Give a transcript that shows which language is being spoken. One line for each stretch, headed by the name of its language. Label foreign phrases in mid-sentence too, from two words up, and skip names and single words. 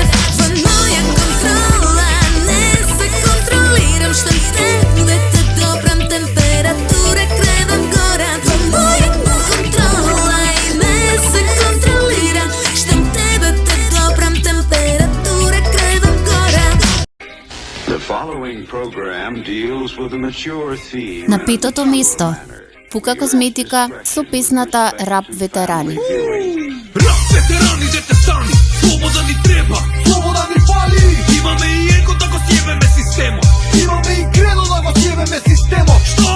Macedonian: Во моја контрола не се контролирам, штом тебе те допрам температура кревам гора. Во моја контрола и не се контролира, штом тебе те допрам температура кревам гора.
English: The following program deals with a mature theme.
Macedonian: На 5-то место, Пука Козметика со песната Рап ветерани. Рап ветерани, дете стани, слобода ни треба, слобода ни фали. Имаме и его да го сјебеме системот, имаме и кредо да го сјебеме системот. Што?